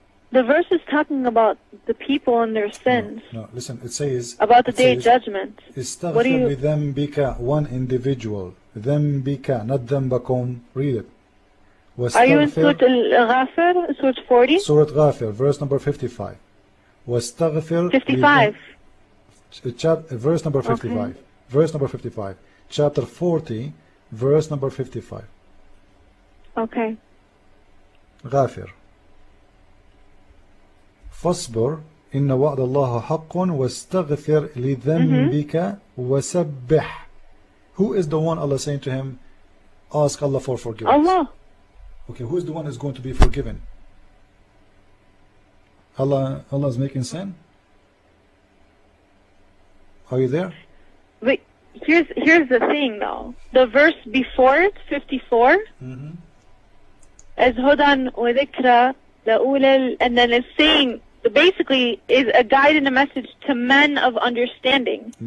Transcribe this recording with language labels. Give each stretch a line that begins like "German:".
English: the verse is talking about the people and their sins. No, listen, it says About the day of judgment.
Arabic: استغفر
English: What do you-
Arabic: لذنبك,
English: one individual.
Arabic: ذنبك,
English: not
Arabic: ذنبكم.
English: Read it. Are you in Surah Al-Ghafir, Surah 40? Surah Ghafir, verse number 55.
Arabic: واستغفر
English: 55. Verse number 55. Okay. Verse number 55. Chapter 40, verse number 55. Okay.
Arabic: غافر. فاصبر إن وعد الله حق واستغفر لذنبك وسبح.
English: Who is the one Allah saying to him, ask Allah for forgiveness? Allah. Okay, who is the one who's going to be forgiven? Allah is making sin? Are you there? But here's the thing though. The verse before it, 54, is
Arabic: Hudan wa dhikra la'ulil,
English: and then it's saying, basically is a guide and a message to men of understanding.